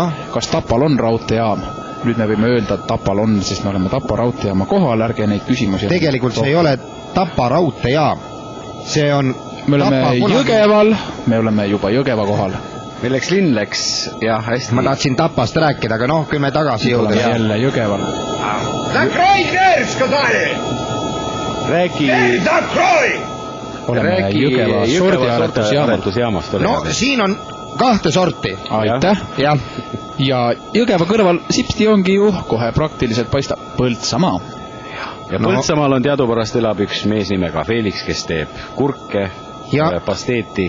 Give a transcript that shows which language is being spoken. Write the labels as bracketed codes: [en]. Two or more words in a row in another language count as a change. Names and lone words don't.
[et] Kas Tapal on raudteejaam? Nüüd me võime öelda, et Tapal on, sest me oleme Tapa raudteejaama kohal, ärge neid küsimusi. Tegelikult see ei ole Tapa raudteejaam. See on me oleme Jõgeval, me oleme juba Jõgeva kohal. Milleks linn läks, jah, hästi. Ma tahtsin Tapast rääkida, aga noh, kui me tagasi jõuda. Jälle Jõgeval. [ru] Закрой дверь, сказали! [et] Räägi oleme Jõgeva sordiaretusjaamast. No siin on 2 sorti. Aitäh. Ja Jõgeva kõrval sipsti ongi ju kohe praktiliselt paistab Põltsamaa. Ja Põltsamaal on teadupärast elab üks mees nimega Felix, kes teeb kurke ja pasteeti.